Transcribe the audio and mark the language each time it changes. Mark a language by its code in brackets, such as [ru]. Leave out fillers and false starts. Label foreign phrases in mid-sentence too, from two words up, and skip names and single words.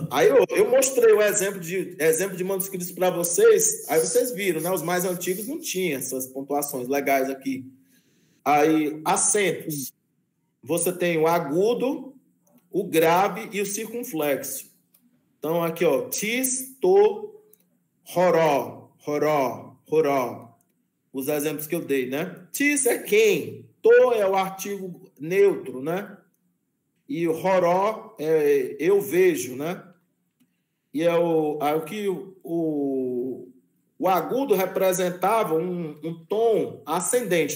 [pt] Aí eu mostrei o exemplo de manuscritos para vocês, aí vocês viram, né? Os mais antigos não tinham essas pontuações legais aqui. Aí, acentos. Você tem o agudo, o grave e o circunflexo. Então, aqui, ó, tis, to, roró, roró, roró. Os exemplos que eu dei, né? Tis é quem? To é o artigo neutro, né? E o roró é eu vejo, né? E é o que o agudo representava um tom ascendente.